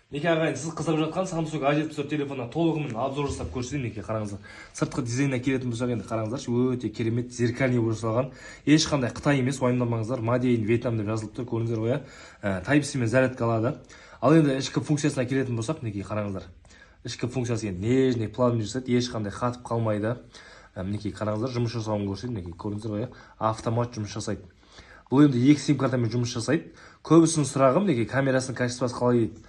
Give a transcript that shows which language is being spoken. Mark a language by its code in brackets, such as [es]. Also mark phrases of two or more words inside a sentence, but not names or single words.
[kk] Неке ағайын, сіз қызығып жатқан Samsung A74 телефонына толығымен обзор жасап көрсетейін. Неке қараңыздар. Сыртқы дизайнына келетін болсақ, енді қараңыздаршы, өте керемет зеркальный болып жасалған. Ешқандай Қытай емес, уайымдамаңыздар. [en] Made in Vietnam [kk] деп жазылып тұр, көрдіңіздер ғой. Type-C мен зарядка алады. Ал енді ішкі функциясына келетін болсақ, неке қараңыздар. Ішкі функциясы енді [ru] нежный, плавный [kk] жасайды, ешқандай қатып қалмайды. Мінекей қараңыздар, жұмыс жасауын көрсетейін. Мінекей көрдіңіздер ғой, автомат жұмыс жасайды. Бұл енді екі сим картамен жұмыс жасайды. Көбісінің сұрағы мінекей камерасының качествосы қалай дейді.